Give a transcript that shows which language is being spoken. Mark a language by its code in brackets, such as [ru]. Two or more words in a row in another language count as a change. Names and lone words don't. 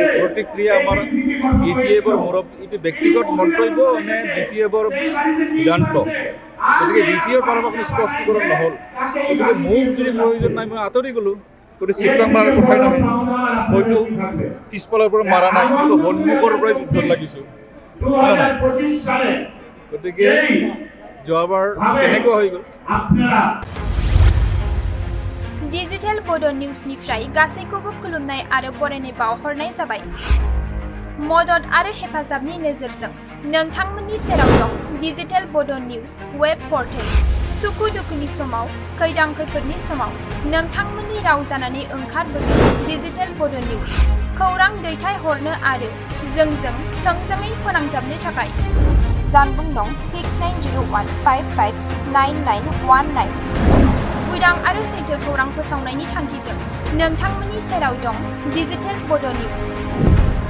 [as] প্ৰতিক্ৰিয়া আমাৰ BPFৰ এইটো ব্যক্তিগত মন্তব্য নে BPFৰ সিদ্ধান্ত গতিকে BPFৰ পৰা আপুনি স্পষ্টীকৰণ নহ'ল গতিকে মোক যদি প্ৰয়োজন নাই মই আঁতৰি গ'লোঁ গতিকে চিপ্ৰাং মাৰাৰ কথাই নহয় হয়তো পিছফালৰ পৰা মাৰা নাই কিন্তু সন্মুখৰ পৰাই যুদ্ধত লাগিছোঁ হয় নাই গতিকে যোৱাবাৰ কেনেকুৱা হৈ গ'ল [brx] डिजिटेल बोडो निउजनिफ्राय गासैखौबो खुलुमनाय आरो बरायनाय बावहरनाय जाबाय मदद आरो हेफाजाबनि नोजोरजों नोंथांमोननि सेराव दं डिजिटेल बोडो निउज [en] web portal [brx] सुखु दुखुनि समाव खैदां खैफोदनि समाव नोंथांमोननि राव जानानै ओंखारबोगोन डिजिटेल बोडो निउज खौरां दैथायहरनो आरो जोंजों थोंजोङै फोनांजाबनो थाखाय जानबुं दं 6901559919 उदां आरो सैथो खौरां फोसावनायनि थांखिजों नोंथांमोननि सेराव दं डिजिटेल बोडो निउज